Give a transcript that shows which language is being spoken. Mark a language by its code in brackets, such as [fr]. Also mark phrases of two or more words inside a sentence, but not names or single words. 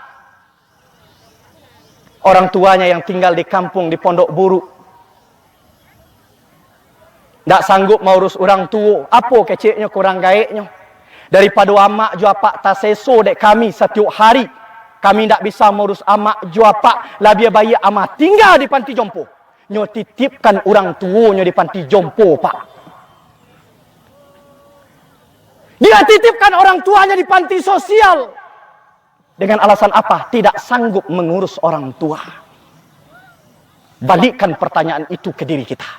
[id] Orang tuanya yang tinggal di kampung, di pondok buru, tidak sanggup mengurus orang tua. [min] Apa kecilnya kurang gaeknya? Daripada amak jua pak taseso dek kami setiap hari. [id] Kami tidak bisa mengurus amak jua pak. [min] Labia bayi amak tinggal di panti jompo. Nyo titipkan orang tuanya di panti jompo, pak. [id] Dia titipkan orang tuanya di panti sosial. Dengan alasan apa? Tidak sanggup mengurus orang tua. Balikkan pertanyaan itu ke diri kita.